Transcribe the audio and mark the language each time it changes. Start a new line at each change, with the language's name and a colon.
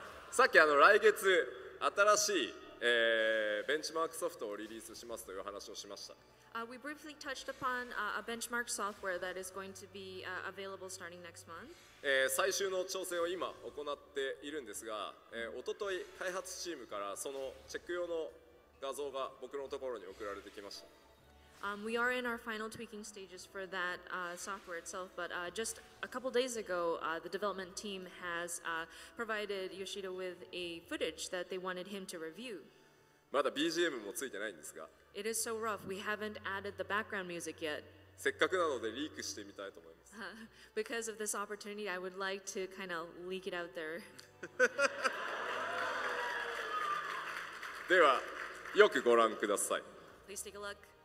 Japanese: さっき来月新しい、ベンチマークソフトをリリースしますという話をしました。
English: we briefly touched upon a benchmark software that is going to be available starting next month.
Japanese: 最終の調整を今行っているんですが、おととい開発チームからそのチェック用の画像が僕のところに送られてきました。
English: We are in our final tweaking stages for that software itself, but just a couple days ago, the development team has provided Yoshida with a footage that they wanted him to review.
Japanese: まだ BGM もついてないんですが、
English: It is so rough. We haven't added the background music yet.
Japanese: せっかくなのでリークしてみたいと思います。
English: Because of this opportunity, I would like to kind of leak it out there.
Japanese: では、よくご覧ください。
English: Please take a look.